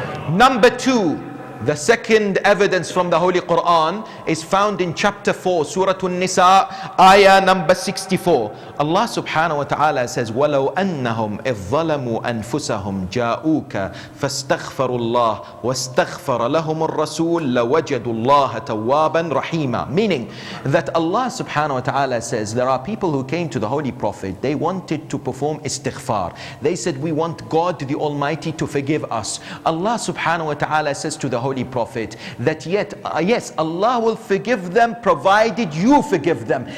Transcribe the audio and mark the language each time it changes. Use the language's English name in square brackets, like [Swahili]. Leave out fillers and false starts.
[English] Number two, the second evidence from the Holy Quran is found in chapter 4, Surah An-Nisa, ayah number 64. [Arabic] Allah subhanahu wa ta'ala says, وَلَوْ أَنَّهُمْ إِذْ ظَلَمُوا أَنفُسَهُمْ جَاءُوكَ فَاسْتَغْفَرُوا اللَّهَ وَاسْتَغْفَرَ لَهُمُ الرَّسُولُ لَوَجَدُوا اللَّهَ تَوَّابًا رَحِيمًا. [English] Meaning that Allah subhanahu wa ta'ala says there are people who came to the Holy Prophet. They wanted to perform istighfar. They said, we want God the Almighty to forgive us. Allah subhanahu wa ta'ala says to the Holy Prophet that yes, Allah will forgive them provided you forgive them.